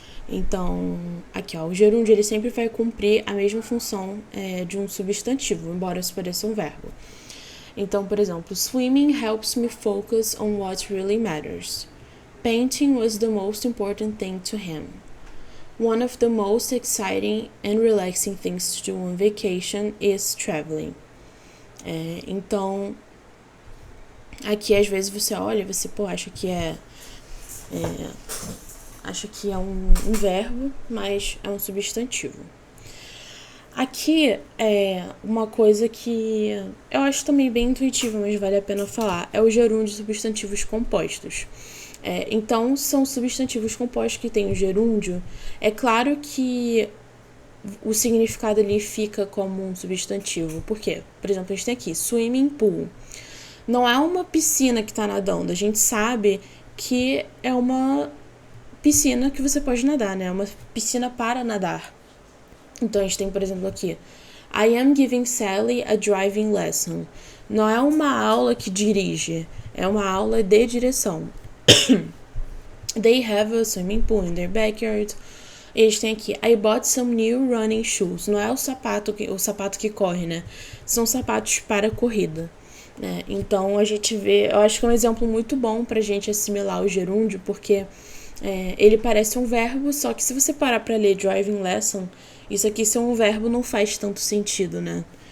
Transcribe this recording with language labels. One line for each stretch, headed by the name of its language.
Portuguese: Então, aqui, ó, o gerúndio ele sempre vai cumprir a mesma função de um substantivo, embora isso pareça um verbo. Então, por exemplo,
English: swimming helps me focus on what really matters. Painting was the most important thing to him. One of the most exciting and relaxing things to do on vacation is traveling.
Portuguese: Então, aqui às vezes você olha e você, acha que acha que é um verbo, mas é um substantivo. aqui é uma coisa que eu acho também bem intuitiva, mas vale a pena falar. É o gerúndio de substantivos compostos. Então, são substantivos compostos que têm o gerúndio. É claro que o significado ali fica como um substantivo. Por quê? Por exemplo, a gente tem aqui swimming pool. Não é uma piscina que está nadando. A gente sabe que é uma piscina que você pode nadar, né? É uma piscina para nadar. Então, a gente tem, por exemplo, aqui
English: I am giving Sally a driving lesson.
Portuguese: Não é uma aula que dirige, é uma aula de direção.
English: They have a swimming pool in their backyard.
Portuguese: Eles têm aqui
English: I bought some new running shoes.
Portuguese: Não é o sapato que corre, né? São sapatos para corrida. Né? Então, a gente vê... Eu acho que é um exemplo muito bom pra gente assimilar o gerúndio, porque ele parece um verbo, só que se você parar pra ler driving lesson, isso aqui ser um verbo não faz tanto sentido, né?